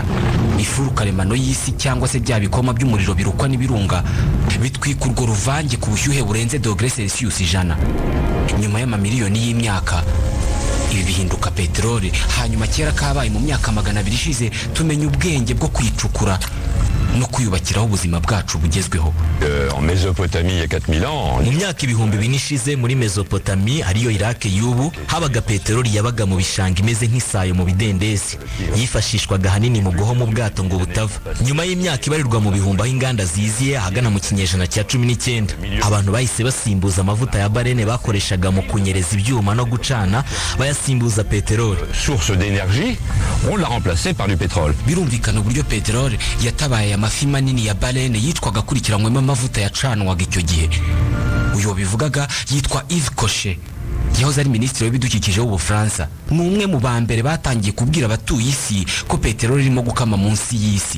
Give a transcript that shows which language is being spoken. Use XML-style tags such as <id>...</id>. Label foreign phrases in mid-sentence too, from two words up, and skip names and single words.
<rw>Ifuru karemano y'isi cyangwa se bya bikoma by'umuriro birukwa n'ibirunga bitwika urwo ruvange ku bushyuhe burenze °C100. Nyuma y'amamiliyoni y'imyaka, ibi bihinduka peteroli. Hanyuma kera kabaye mu myaka 200 ishize, tumenya ubwenge bwo kwicukura no kuyubakiraho ubuzima bwacu bugezweho.</rw> <fr>En Mésopotamie il y a 4000 ans.</fr> <rw>Mu myaka ibihumbi binishize muri Mesopotamie ariyo Iraq y'ubu, habaga peteroli yabaga mu bishanga imeze nk'isayo mu bidendezi, yifashishwaga hanini mu guhoma ubwato ngo butava. Nyuma y'imyaka ibarirwa mu bihumbi aho inganda ziziye ahagana mu kinyejana cya 19, abantu bahise basimbuza amavuta ya barene bakoreshaga mu kunyereza ibyuma no gucana, bayasimbuza peteroli.</rw> <fr>Source d'énergie, on l'a remplacé par du pétrole.</fr> <rw>Birumvikana uburyo peteroli yatabaye amafi manini ya barene yitwaga kurikiranwemo amavuta yacanwaga icyo gihe. Uyu wabivugaga yitwa Yves Cochet, yahoze ari minisitiri w'ibidukikije w'Ubufaransa. Ni umwe mu ba mbere batangiye kubwira abatuye isi ko peteroli irimo gukama munsi y'isi.</rw>